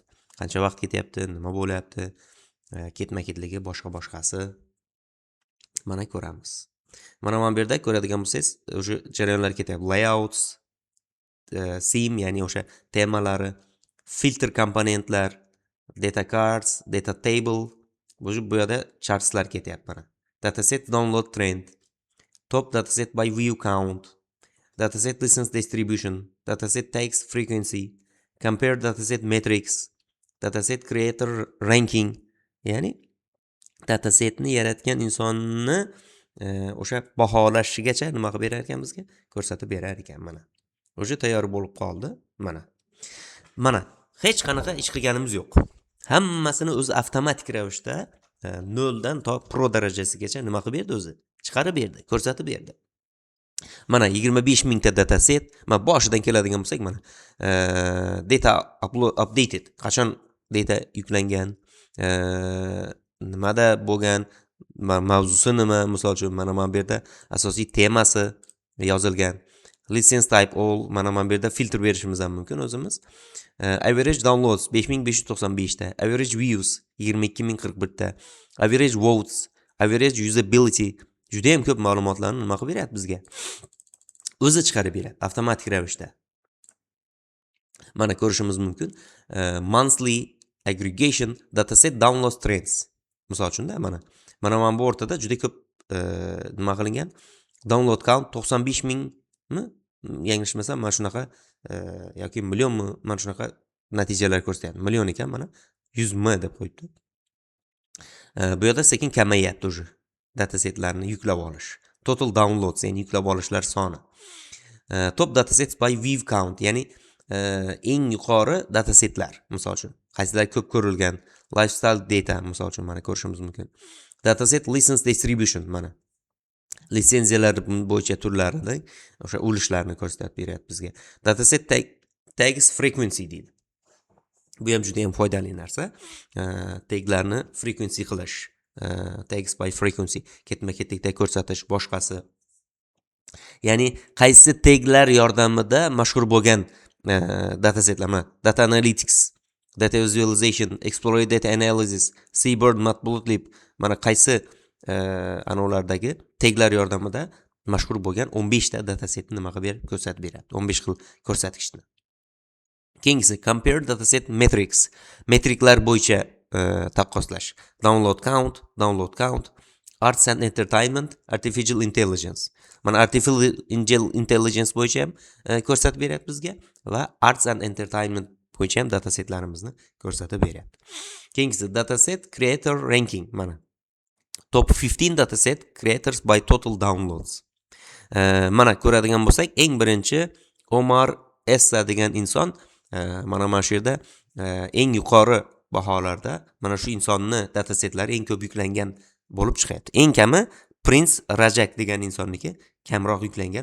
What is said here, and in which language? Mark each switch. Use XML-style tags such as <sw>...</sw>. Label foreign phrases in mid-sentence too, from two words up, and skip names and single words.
<uz>Qancha vaqt ketyapti, nima bo'lyapti, ketma-ketligi, boshqasi mana ko'ramiz. Mana bu yerda ko'radigan bo'lsangiz, o'sha jarayonlar ketyapti.</uz> <en>Layouts, theme,</en> <uz>ya'ni o'sha temalari, filter komponentlar,</uz> <en>data cards, data table,</en> <uz>bu yerda chartslar ketyapti mana.</uz> <en>Dataset download trend, top dataset by view count, dataset license distribution, dataset tags frequency, compare dataset metrics, dataset creator ranking,</en> <uz>ya'ni datasetni yaratgan insonni o'sha baholashigacha nima qilib berar ekan bizga? Ko'rsatib berar ekan mana. O'sha tayyor bo'lib qoldi, mana. Mana hech qanaqa ish qilganimiz yo'q. Hammasini o'zi avtomatik ravishda 0 dan to pro darajasigacha nima qilib berdi o'zi? Chiqarib berdi, ko'rsatib berdi. Mana 25 mingta dataset, mana boshidan keladigan bo'lsak, mana</uz> <en>data updated,</en> <uz>qachon data yuklangan, nimada bo'lgan, mavzusi nima, misol uchun mana bu yerda asosiy temasi yozilgan.</uz> <en>License type all,</en> <uz>mana bu yerda filtr berishimiz ham mumkin o'zimiz.</uz> <en>Average downloads</en> <uz>5595 ta,</uz> <en>average views</en> <uz>22041 ta,</uz> <en>average votes, average usability,</en> <uz>juda ham ko'p ma'lumotlarni nima qilib beradi bizga? O'zi chiqarib beradi avtomatik ravishda. Mana ko'rishimiz mumkin.</uz> <en>Monthly aggregation dataset download trends.</en> <uz>Misol uchun mana bu o'rtada juda ko'p nima qilingan?</uz> <en>Download count</en> <uz>95 mingmi? Yanglishmasam, mana shunaqa yoki millionmi, mana shunaqa natijalar ko'rsatyapti. Million ekan, mana 100 m deb qo'yibdi. Bu yerda sekin kamayyapti o'sha datasetlarni yuklab olish.</uz> <en>Total downloads,</en> <uz>ya'ni yuklab olishlar soni.</uz> <en>Top datasets by view count,</en> <uz>ya'ni eng yuqori datasetlar, misol uchun qaysilar ko'p ko'rilgan,</uz> <en>lifestyle data,</en> <uz>misol uchun mana ko'rishimiz mumkin.</uz> <en>Dataset license distribution,</en> <uz>mana litsenziyalar bo'yicha turlarida o'sha ulushlarni ko'rsatib beryapti bizga.</uz> <en>Dataset tags frequency</en> <uz>deydi. Bu ham juda ham foydali narsa. Taglarni frequency qilish,</uz> <en>tags by frequency,</en> <uz>ketma-ketlikda ko'rsatish, boshqasi. Ya'ni qaysi taglar yordamida mashhur bo'lgan datasetlar, mana</uz> <en>data analytics, data visualization, exploratory data analysis,</en> <uz>seabird, matplotlib, mana qaysi anavlardagi taglar yordamida mashhur bo'lgan 15 ta datasetni nima qilib berib ko'rsatib beradi. 15 xil ko'rsatkichni. Keyingisi</uz> <en>compare dataset metrics.</en> <uz>Metriklar bo'yicha taqqoslash.</uz> <en>Download count, arts and entertainment, artificial intelligence.</en> <uz>Mana</uz> <en>artificial intelligence</en> <uz>bo'yicha ham ko'rsatib beryapti bizga va</uz> <en>arts and entertainment</en> <uz>bo'yicha ham datasetlarimizni ko'rsatib beryapti. Keyingisi</uz> <en>dataset creator ranking. Mana top 15 dataset creators by total downloads.</en> <uz>Mana ko'radigan bo'lsak, eng birinchi Omar Essa degan inson mana shu yerda eng yuqori baholarda mana shu insonni datasetlari eng ko'p yuklangan bo'lib chiqyapti. Eng kami Prince Rajak degan insonniki kamroq yuklangan.</uz>